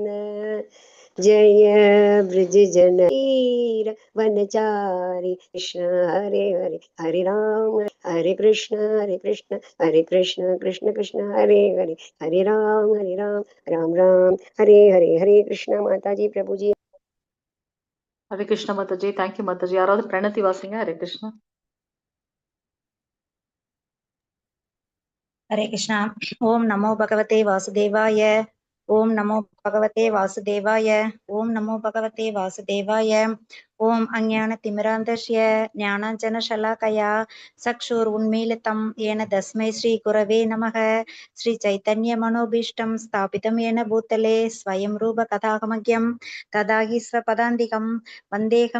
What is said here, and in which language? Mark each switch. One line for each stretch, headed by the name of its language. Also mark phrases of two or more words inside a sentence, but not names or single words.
Sanskrit: जय ब्रजजननीर वनचारी कृष्ण हरे हरे हरे राम हरे कृष्ण हरे कृष्ण कृष्ण कृष्ण हरे हरे हरे राम राम राम हरे हरे हरे कृष्ण
Hindi: माता जी प्रभु जी
Sanskrit: हरे कृष्ण
Tamil: மாதாஜி. தேங்க்யூ மாதாஜி. யாராவது பிரணத்தி வாசிங்க.
Sanskrit: हरे कृष्णा.
Hindi: हरे कृष्णा।
Sanskrit: ओम नमो भगवते वासुदेवाय। ओम नमो भगवते वासुदेवाय। ओम नमो भगवते वासुदेवाय। ओम अज्ञानतिमिरान्धस्य ज्ञानाञ्जनशलाकया चक्षुरुन्मीलितं येन तस्मै श्रीगुरवे नमः। श्रीचैतन्यमनोभीष्टं स्थापितं येन भूतले स्वयं रूपकथामग्यं तदाहि स्वपदान्तिकं वन्देऽहं